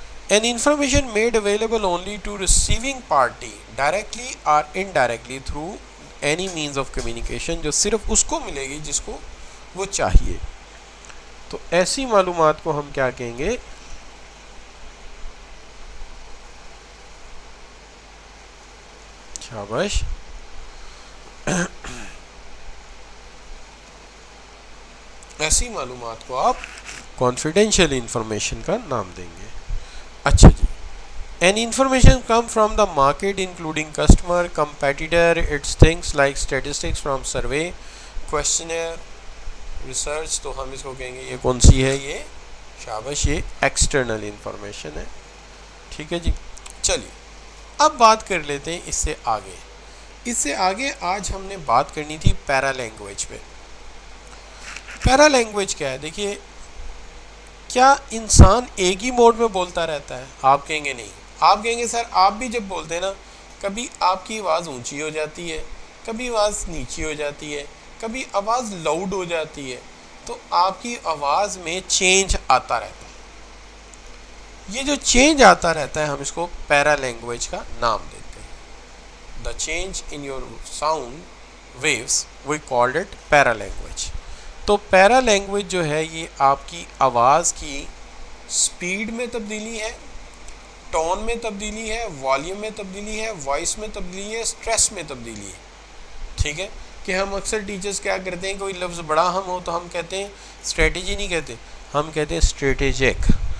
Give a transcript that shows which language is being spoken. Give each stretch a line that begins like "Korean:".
English: An information made available only to receiving party directly or indirectly through any means of communication,
Urdu: جو صرف اس کو ملے گی جس کو وہ چاہیے. تو ایسی معلومات کو ہم کیا کہیں گے؟ شاباش. ایسی معلومات کو آپ کانفیڈینشیل انفارمیشن کا نام دیں گے. اچھا جی.
English: An information come from the market including customer, competitor, its things like statistics from survey, questionnaire, research.
Urdu: تو ہم اس کو کہیں گے یہ کون سی ہے؟ یہ شاباش یہ ایکسٹرنل انفارمیشن ہے. ٹھیک ہے جی. چلیے اب بات کر لیتے ہیں اس سے آگے. اس سے آگے آج ہم نے بات کرنی تھی پیرا لینگویج پہ. پیرا لینگویج کیا ہے؟ دیکھیے کیا انسان ایک ہی موڈ میں بولتا رہتا ہے؟ آپ کہیں گے نہیں. آپ کہیں گے سر آپ بھی جب بولتے ہیں نا کبھی آپ کی آواز اونچی ہو جاتی ہے, کبھی آواز نیچی ہو جاتی ہے, کبھی آواز لاؤڈ ہو جاتی ہے, تو آپ کی آواز میں چینج آتا رہتا ہے. یہ جو چینج آتا رہتا ہے ہم اس کو پیرا لینگویج کا نام دیتے ہیں.
English: The change in your sound waves we called it paralanguage.
Urdu: تو پیرا لینگویج جو ہے یہ آپ کی آواز کی سپیڈ میں تبدیلی ہے, ٹون میں تبدیلی ہے, والیوم میں تبدیلی ہے, وائس میں تبدیلی ہے, اسٹریس میں تبدیلی ہے. ٹھیک ہے کہ ہم اکثر ٹیچرز کیا کرتے ہیں کوئی لفظ بڑا ہم ہو تو ہم کہتے ہیں اسٹریٹجی نہیں کہتے, ہم کہتے ہیں اسٹریٹجک.